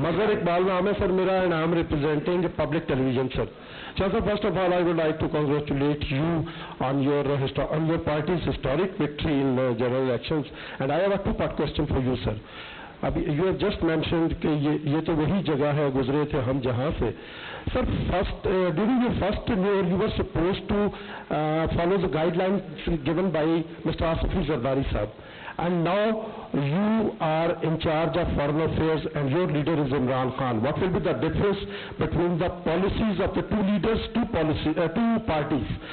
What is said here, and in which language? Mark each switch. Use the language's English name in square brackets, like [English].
[Urdu] مظہر اقبال نام ہے سر میرا، [English] And I am representing public television sir. Sir, first of all, I would like to congratulate you on your party's historic victory in general elections. And I have a two-part question for you, sir. You have just mentioned [Urdu] کہ یہ تو وہی جگہ ہے گزرے تھے ہم جہاں سے. [English] Sir, during your first tenure, you were supposed to follow the guidelines given by Mr. Asif Ali Zardari sahab. And now you are in charge of foreign affairs and your leader is Imran Khan. What will be the difference between the policies of the two leaders, two parties?